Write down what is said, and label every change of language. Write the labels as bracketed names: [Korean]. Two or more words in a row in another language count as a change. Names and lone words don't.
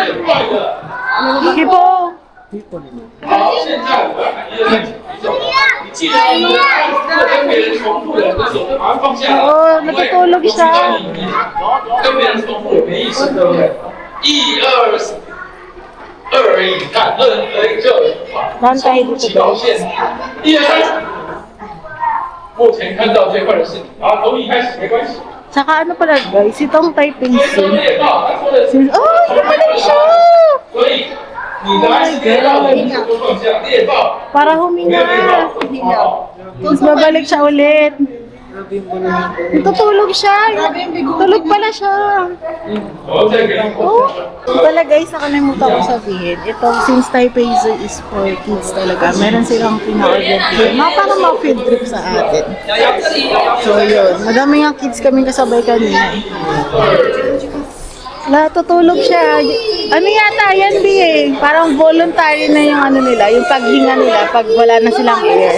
[Filipino] Hipo. Oo, natutulog siya. Bantay dito guys. [Chinese] 目前看到最快的是你，好，从你开始没关系。 [Filipino] Tsaka ano pala guys, itong typing sim. [Chinese] 猎豹，他说的是， [Filipino] Oh, gumaling siya! [Chinese] 所以你的 猎豹的名字就放下猎豹， [Filipino] Para huminga. Tapos babalik siya ulit. Tutulog siya. Tulog pala siya. [Chinese] 我再给你。 [Filipino] Oh, pala guys, nakalimutan ko sabihin. Ito, [English] since Taipei Zoo is for kids [Filipino] talaga, meron silang pina-order dito. Parang mga field trip sa atin. So yun, madami nga kids kaming kasabay kanina. Natutulog siya. Ano yata yan, Bi eh? Parang voluntary na yung ano nila, yung paghinga nila pag wala na silang air.